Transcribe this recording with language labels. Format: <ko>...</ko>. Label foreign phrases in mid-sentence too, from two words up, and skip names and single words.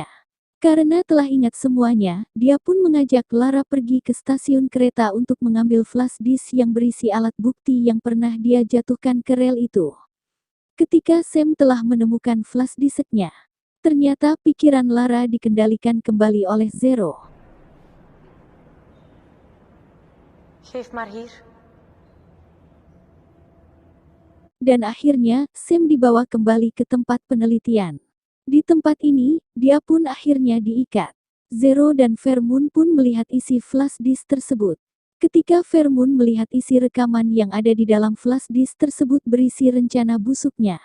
<id>Karena telah ingat semuanya, dia pun mengajak Lara pergi ke stasiun kereta untuk mengambil</id> <en>flash disk</en> <id>yang berisi alat bukti yang pernah dia jatuhkan ke rel itu. Ketika Sam telah menemukan</id> <en>flash disknya,</en> <id>ternyata pikiran Lara dikendalikan kembali oleh Zero.</id> <nl>Geef maar hier.</nl> <id>Dan akhirnya, Sam dibawa kembali ke tempat penelitian. Di tempat ini, dia pun akhirnya diikat. Zero dan Vermoon pun melihat isi</id> <en>flash disk</en> <id>tersebut. Ketika Vermoon melihat isi rekaman yang ada di dalam</id> <en>flash disk</en> <id>tersebut berisi rencana busuknya.</id>